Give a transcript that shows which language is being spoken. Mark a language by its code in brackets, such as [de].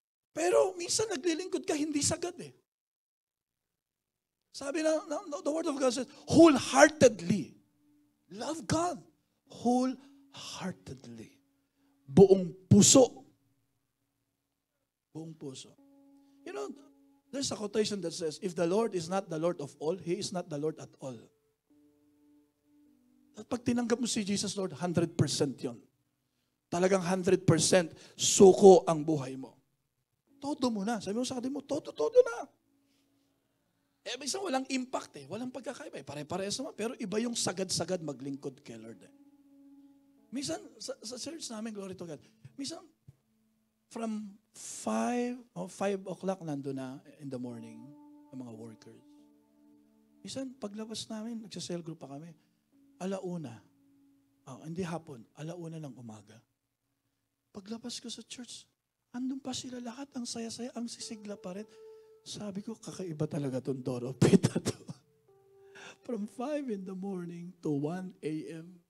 [tl] Pero minsan naglilingkod ka, hindi sagad Sabi na, [en] the Word of God says, wholeheartedly. Love God. Wholeheartedly. [tl] Buong puso. Buong puso. [en] You know, there's a quotation that says, if the Lord is not the Lord of all, He is not the Lord at all. [tl] At pag tinanggap mo si Jesus, Lord, 100% yun. talagang 100% suko ang buhay mo. Todo mo na. Sabi mo sa kapatid mo, todo na. Minsan walang impact walang pagkakaiba Pare-parehas naman, pero iba yung sagad-sagad maglingkod kay Lord Minsan, sa church namin, [en] glory to God, [tl] minsan, [en] from 5 o'clock [tl] nandun na [en] in the morning, [tl] ang mga workers. Minsan, paglabas namin, nagsa-cell group pa kami, 1:00. Hindi hapon, 1:00 ng umaga. Paglabas ko sa church, andun pa sila lahat, ang saya-saya, ang sisigla pa rin. Sabi ko, kakaiba talaga itong door of faith na to. [en] From 5 in the morning to 1 a.m.